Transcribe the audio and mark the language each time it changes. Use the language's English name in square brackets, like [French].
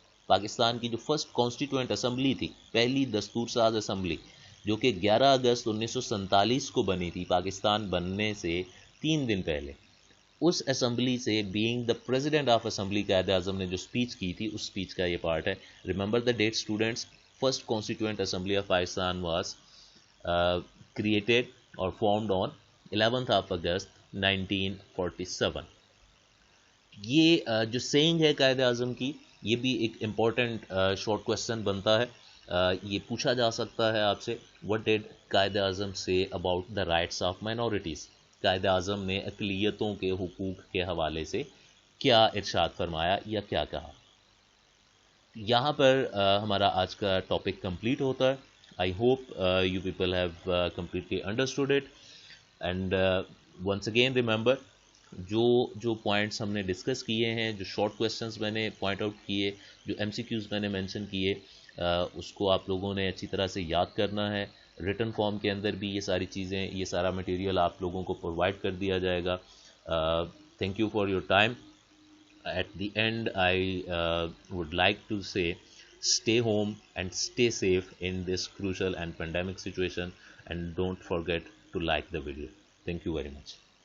[Urdu] پاکستان کی جو first constituent assembly تھی، پہلی دستور ساز اسمبلی، جو کہ 11 اگست 1947 کو بنی تھی، پاکستان بننے سے 3 دن پہلے، اس اسمبلی سے being the president of assembly Quaid Azam نے جو اسپیچ کی تھی، اس اسپیچ کا یہ پارٹ ہے. [English] Remember the date students. First constituent assembly of Pakistan was created or formed on 11th of August 1947. [Urdu] یہ جو سینگ ہے قائد اعظم کی، یہ بھی ایک امپورٹنٹ شارٹ کویسچن بنتا ہے. یہ پوچھا جا سکتا ہے آپ سے، [English] what did Quaid Azam say about the rights of minorities؟ [Urdu] Quaid Azam نے اقلیتوں کے حقوق کے حوالے سے کیا ارشاد فرمایا یا کیا کہا؟ یہاں پر ہمارا آج کا ٹاپک کمپلیٹ ہوتا ہے. [English] I hope you people have completely understood it, and [Urdu] once again remember, جو جو پوائنٹس ہم نے ڈسکس کیے ہیں، جو شارٹ کویشچنس میں نے پوائنٹ آؤٹ کیے، جو ایم سی کیوز میں نے مینشن کیے، اس کو آپ لوگوں نے اچھی طرح سے یاد کرنا ہے. ریٹن فارم کے اندر بھی یہ ساری چیزیں، یہ سارا مٹیریل آپ لوگوں کو پرووائڈ کر دیا جائے گا. [English] Thank you for your time. At the end, I would like to say, stay home and stay safe in this crucial and pandemic situation, and don't forget to like the video. Thank you very much.